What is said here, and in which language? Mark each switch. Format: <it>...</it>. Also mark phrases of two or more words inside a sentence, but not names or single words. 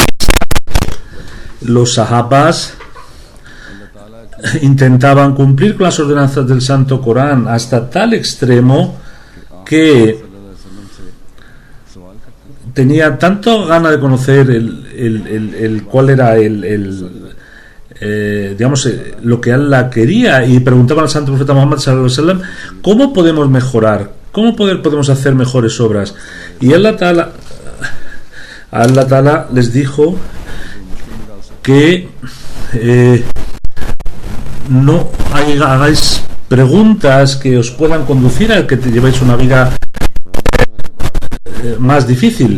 <es>Los sahabas intentaban cumplir con las ordenanzas del Santo Corán hasta tal extremo que tenía tanto gana de conocer cuál era lo que Allah quería, y preguntaban al santo profeta Muhammad</es> <ar>صلى الله عليه وسلم:</ar> <es>¿cómo podemos mejorar? ¿Cómo podemos hacer mejores obras? Y</es> <ar>الله تعالى</ar> <es>les dijo que no hagáis preguntas que os puedan conducir a que te llevéis una vida más difícil.</es>